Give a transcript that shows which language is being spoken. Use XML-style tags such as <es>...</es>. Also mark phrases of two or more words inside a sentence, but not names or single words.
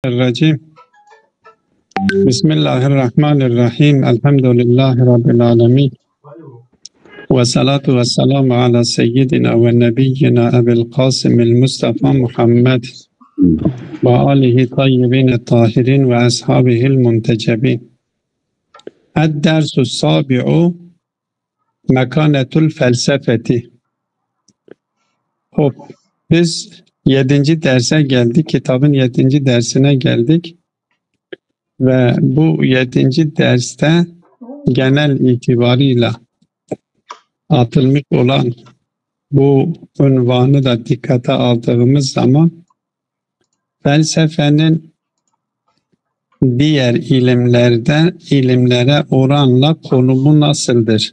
<ar>الرجيم بسم الله الرحمن الرحيم الحمد لله رب العالمين والصلاة والسلام على سيدنا ونبينا أبي القاسم المصطفى محمد وآله الطيبين الطاهرين وأصحابه المنتجبين. الدرس السابع مكانة الفلسفة.</ar> <tr>Biz 7. derse geldik. Kitabın 7. dersine geldik. Ve bu 7. derste genel itibarıyla atılmış olan bu unvanı da dikkate aldığımız zaman felsefenin diğer ilimlere oranla konumu nasıldır?</tr>